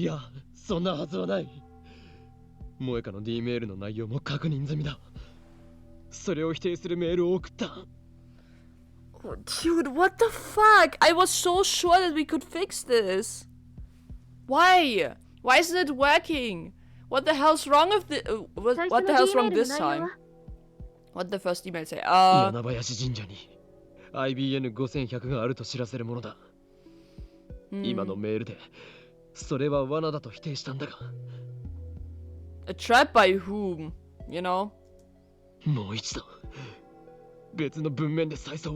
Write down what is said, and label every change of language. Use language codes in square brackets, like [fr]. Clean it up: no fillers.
[ja] いや、そんなはずはない。萌香の D メールの内容も確認済みだ。それを否定するメールを送った。 [en] Oh, dude, what the fuck? I was so sure that we could fix this. Why? Why isn't it working? What the hell's wrong with the what the hell's wrong this time? What did the first email say? [ja] 柳林神社に IBN5100 があると知らせるものだ。今のメールでそれは罠だと否定したんだが。 [en] A trap by whom? You know? [ja] もう一度別の文面で再送を。